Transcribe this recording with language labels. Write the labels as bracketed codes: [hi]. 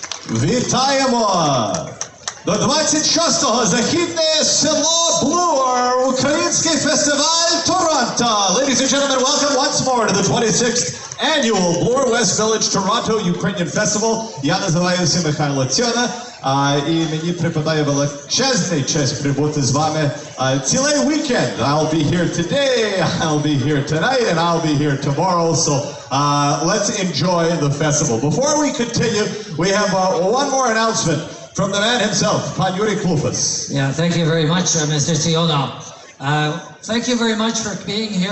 [uk] вітаємо до 26-го західне село Bloor, Український фестиваль Торонто. [en] Ladies and gentlemen, welcome once more to the 26th annual Bloor West Village Toronto Ukrainian Festival. [uk] Я називаюся Михайло Цьона, і мені припадає величезний честь прибути з вами цілий weekend. [en] I'll be here today, I'll be here tonight, and I'll be here tomorrow. So let's enjoy the festival. Before we continue, we have one more announcement from the man himself, Pan Yuri Klufas. Yeah, thank you very much, Mr. Tsiona. Thank you very much for being here.